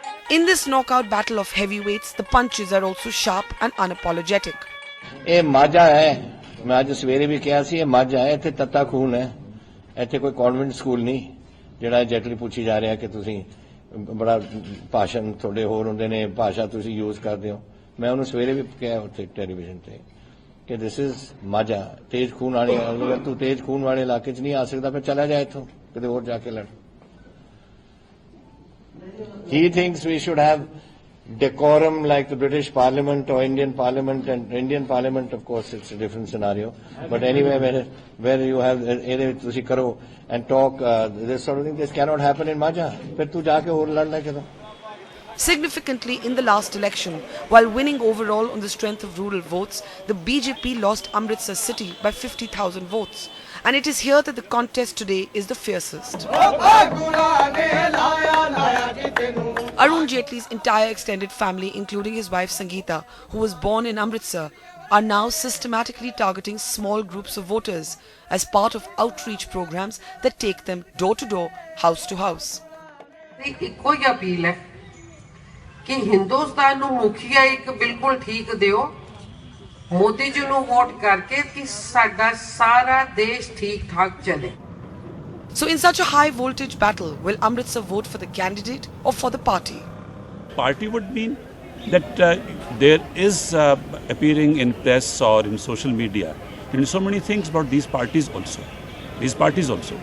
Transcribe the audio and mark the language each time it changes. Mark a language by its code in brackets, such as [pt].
[en] In this knockout battle of heavyweights, the punches are also sharp and unapologetic. [pa] ਇਹ ਮਾਝਾ ਹੈ ਮੈਂ ਅੱਜ ਸਵੇਰੇ ਵੀ ਕਿਹਾ ਸੀ ਇਹ ਮਾਝਾ ਹੈ ਇੱਥੇ ਤੱਤਾ ਖੂਨ ਹੈ ਇੱਥੇ ਕੋਈ ਕਨਵੈਂਟ ਸਕੂਲ ਨਹੀਂ ਜਿਹੜਾ ਜੈਟਲੀ ਪੁੱਛੀ ਜਾ ਰਿਹਾ ਕਿ ਤੁਸੀਂ ਬੜਾ ਭਾਸ਼ਣ ਤੁਹਾਡੇ ਹੋਰ ਹੁੰਦੇ ਨੇ ਭਾਸ਼ਾ ਤੁਸੀਂ ਯੂਜ਼ ਕਰਦੇ ਹੋ ਮੈਂ ਉਹਨੂੰ ਸਵੇਰੇ ਵੀ ਕਿਹਾ ਉੱਥੇ ਟੈਲੀਵਿਜ਼ਨ ਤੇ ਕਿ [en] this is [pa] ਮਾਝਾ ਤੇਜ਼ ਖੂਨ ਵਾਲੇ ਅਗਰ ਤੂੰ ਤੇਜ਼ ਖੂਨ ਵਾਲੇ ਇਲਾਕੇ 'ਚ ਨਹੀਂ ਆ ਸਕਦਾ ਫਿਰ ਚਲਾ ਜਾ ਇੱਥੋਂ ਕਿਤੇ ਹੋਰ ਜਾ ਕੇ ਲੜ [en] He thinks we should have decorum like the British Parliament or Indian Parliament, and Indian Parliament, of course, it's a different scenario. But anyway, where you have [pa] tusi karo [en] and talk this sort of thing, this cannot happen in Majha. [hi] Phir tu jaake aur ladna kya? [en] Significantly, in the last election, while winning overall on the strength of rural votes, the BJP lost Amritsar city by 50,000 votes. And it is here that the contest today is the fiercest. Arun Jaitley's entire extended family, including his wife Sangeeta, who was born in Amritsar, are now systematically targeting small groups of voters as part of outreach programs that take them door to door, house to house. [pa] ਇੱਕੋ ਹੀ appeal ਹੈ ਕਿ ਹਿੰਦੁਸਤਾਨ ਨੂੰ ਮੁਖੀਆ ਇੱਕ ਬਿਲਕੁਲ ਠੀਕ ਦਿਓ ਮੋਦੀ ਜੀ ਨੂੰ vote ਕਰਕੇ ਕਿ ਸਾਡਾ ਸਾਰਾ ਦੇਸ਼ ਠੀਕ ਠਾਕ ਚੱਲੇ [en] So in such a high voltage battle, will Amritsar vote for the candidate or for the party? Party would mean that there is appearing in press or in social media and so many things about these parties also.